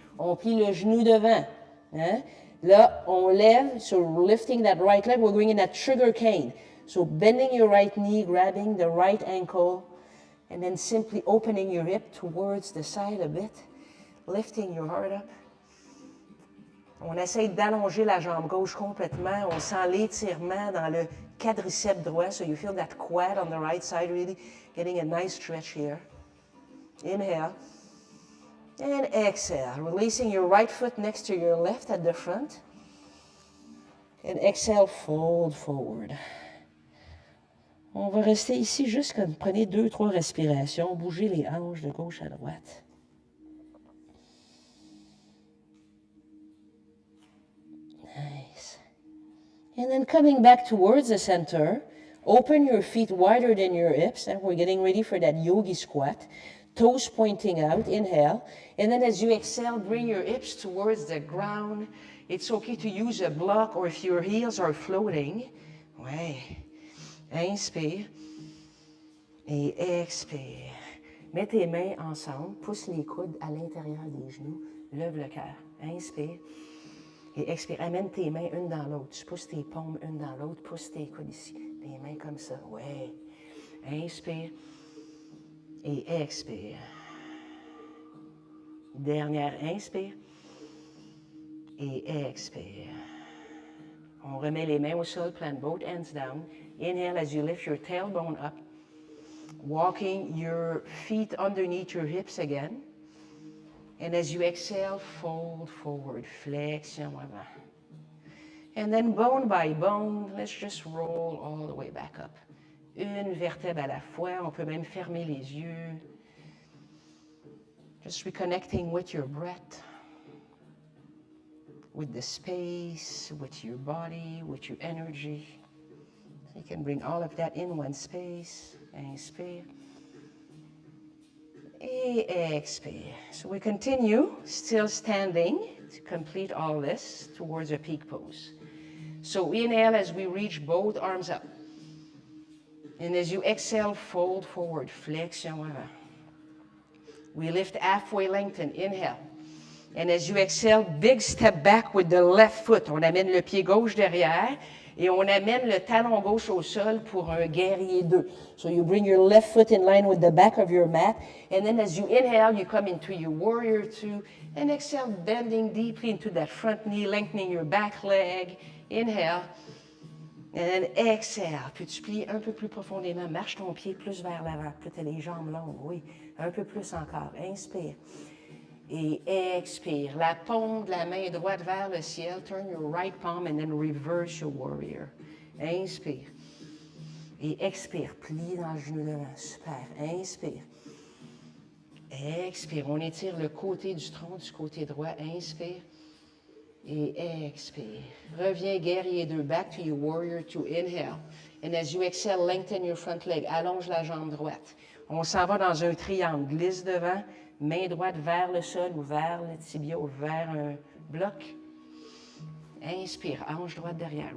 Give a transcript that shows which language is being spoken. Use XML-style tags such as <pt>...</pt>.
<fr>On plie le genou devant. Hein? Là, on lève.</fr> <en>So lifting that right leg, we're going in that sugar cane. So bending your right knee, grabbing the right ankle, and then simply opening your hip towards the side a bit. Lifting your heart up.</en> <fr>On essaye d'allonger la jambe gauche complètement. On sent l'étirement dans le quadriceps droit.</fr> <en>So you feel that quad on the right side, really getting a nice stretch here. Inhale. And exhale. Releasing your right foot next to your left at the front. And exhale, fold forward.</en> <fr>On va rester ici juste comme prenez 2-3 respirations. Bougez les hanches de gauche à droite.</fr> <en>Nice. And then coming back towards the center, open your feet wider than your hips, and we're getting ready for that yogi squat. Toes pointing out, inhale. And then as you exhale, bring your hips towards the ground. It's okay to use a block or if your heels are floating.</en> <fr>Ouais. Inspire. Et expire. Mets tes mains ensemble, pousse les coudes à l'intérieur des genoux, lève le cœur. Inspire. Et expire. Amène tes mains une dans l'autre. Tu pousses tes paumes une dans l'autre. Pousse tes coudes ici. Les mains comme ça. Ouais. Inspire. Et expire. Dernière, inspire. Et expire. On remet les mains au sol.</fr> <en>Plant both ends down. Inhale as you lift your tailbone up. Walking your feet underneath your hips again. And as you exhale, fold forward,</en> <fr>flexion avant.</fr> <en>And then bone by bone, let's just roll all the way back up.</en> <fr>Une vertèbre à la fois, on peut même fermer les yeux.</fr> <en>Just reconnecting with your breath, with the space, with your body, with your energy. You can bring all of that in one space.</en> <fr>Inspire. Et expire.</fr> <en>So we continue, still standing, to complete all this towards a peak pose. So inhale as we reach both arms up. And as you exhale, fold forward,</en> <fr>flexion avant.</fr> <en>We lift halfway, lengthen, inhale. And as you exhale, big step back with the left foot.</en> <fr>On amène le pied gauche derrière et on amène le talon gauche au sol pour un guerrier 2.</fr> <en>So you bring your left foot in line with the back of your mat. And then as you inhale, you come into your warrior 2. And exhale, bending deeply into that front knee, lengthening your back leg. Inhale. And then exhale.</en> <fr>Puis tu plies un peu plus profondément. Marche ton pied plus vers l'avant. Puis tu as les jambes longues. Oui, un peu plus encore. Inspire. Et expire. La paume de la main droite vers le ciel.</fr> <en>Turn your right palm and then reverse your warrior.</en> <fr>Inspire. Et expire. Plie dans le genou devant. Super. Inspire. Expire. On étire le côté du tronc du côté droit. Inspire. Et expire. Reviens, guerrier 2.</fr> <en>Back to your warrior 2. Inhale. And as you exhale, lengthen your front leg.</en> <fr>Allonge la jambe droite. On s'en va dans un triangle. Glisse devant. Main droite vers le sol ou vers le tibia ou vers un bloc. Inspire, hanche droite derrière.</fr>